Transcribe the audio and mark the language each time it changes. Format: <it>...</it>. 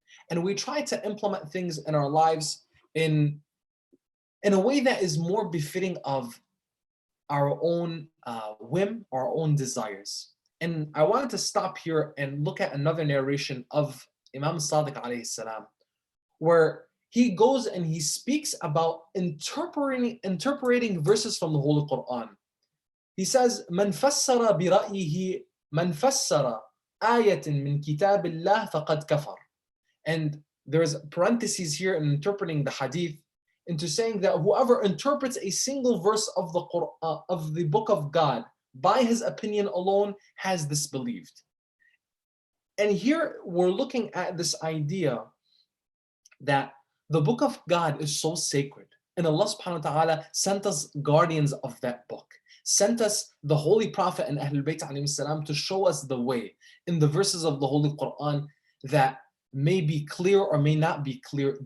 <en>And we try to implement things in our lives in a way that is more befitting of our own whim, our own desires. And I wanted to stop here and look at another narration of Imam Sadiq alayhi salam, where he goes and he speaks about interpreting verses from the Holy Quran. He says,</en> <ar>من فسر برأيه من فسر آية من كتاب الله فقد كفر.</ar> <en>And there's parentheses here in interpreting the hadith into saying that whoever interprets a single verse of the Quran, of the book of God, by his opinion alone has disbelieved. And here we're looking at this idea that the book of God is so sacred, and Allah subhanahu wa ta'ala sent us guardians of that book, sent us the Holy Prophet and Ahlul Bayt alayhim salam to show us the way in the verses of the Holy Quran that may be clear or may not be clear.</en>